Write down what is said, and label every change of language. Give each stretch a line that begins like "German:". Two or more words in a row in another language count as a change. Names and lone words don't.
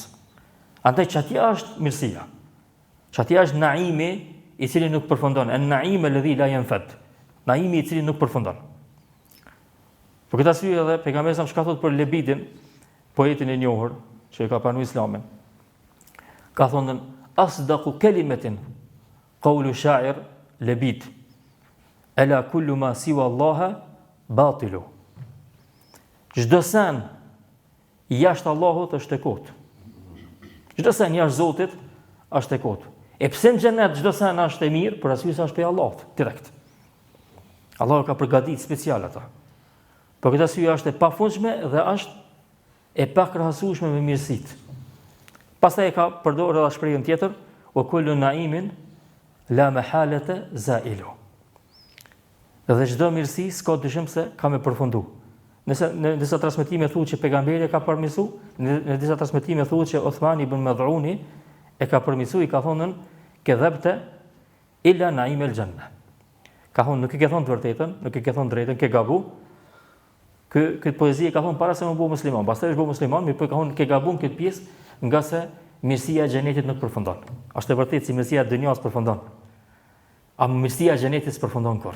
Albanian: Andaj çatja është mirësia. Çatja është naimi i cili nuk përfundon.
Arabic: النعيم الذي لا ينفد.
Albanian: Naimi i cili nuk përfundon. Për këtë arsye edhe pejgamberi sa shka thot për Lebidin, poetin e njohur që e ka pranuar Islamin. Ka thonë
Arabic: أصدق كلمة قول شاعر لبيد. ألا كل ما سوى الله باطل.
Albanian: Çdo sen jashtë Allahut është e kotë. Çdo sen jashtë Zotit është e kotë. E pse në xhenet çdo sen është e mirë, për arsye se është prej Allahut direkt. Allahu ka përgatitur special ata. Për këtë arsye është e pafundshme dhe është e pakrahasueshme me mirësitë. Pastaj e ka përdorur edhe shprehjen tjetër,
Arabic: وكل نعيم لا محالة زائل.
Albanian: Dhe çdo mirësi s'ka dyshim se ka me përfundu. Në disa transmetime thuhet që pejgamberi ka përmirësu, në disa transmetime thuhet që Uthmani ibn Mad'uni e ka përmirësu, i ka thonën
Arabic: كذبت إلا نعيم الجنة.
Albanian: Ka thonë nuk i ke thonë të vërtetën, nuk i ke thonë drejtën, ke gabu. Këtë poezi e ka thonë para se më bëu musliman, pastaj është bëu musliman, mirë po ka thonë ke gabu në këtë pjesë, nga se mirësia e xhenetit nuk përfundon. Është e vërtetë si mirësia e dunjas përfundon. A mirësia e xhenetit s'përfundon kurrë.